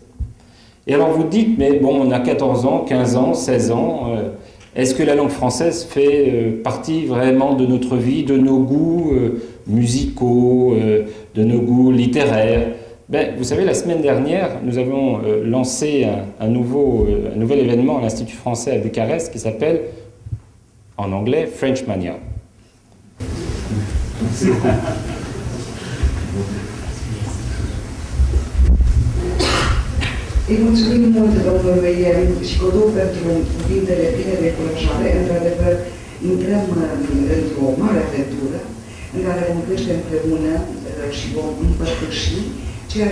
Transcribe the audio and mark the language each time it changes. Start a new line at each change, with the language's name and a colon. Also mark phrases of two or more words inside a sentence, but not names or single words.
French: Et alors vous dites, mais bon, on a 14 ans, 15 ans, 16 ans, est-ce que la langue française fait partie vraiment de notre vie, de nos goûts musicaux, de nos goûts littéraires? Ben, vous savez, la semaine dernière, nous avons lancé un nouvel événement à l'Institut français à Bucarest qui s'appelle, en anglais, French Mania.
Romanian: Îi mulțumim mult domnului Șicodu pentru cuvintele pline de încurajare. Într-adevăr, intrăm într-o mare aventură în care vom crește împreună și vom împărtăși ceea